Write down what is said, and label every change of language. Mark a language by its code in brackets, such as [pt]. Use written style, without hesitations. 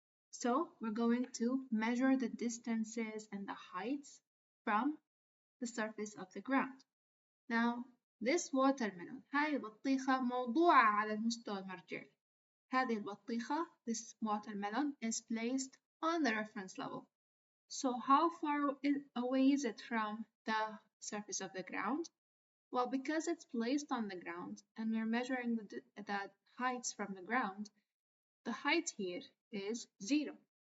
[en] So we're going to measure the distances and the heights from the surface of the ground. Now, this watermelon, [ar] هاي البطيخة موضوعة على المستوى المرجعي. هذه البطيخة, [en] this watermelon, is placed on the reference level. So how far away is it from the surface of the ground? Well, because it's placed on the ground and we're measuring the heights from the ground, the height here is 0.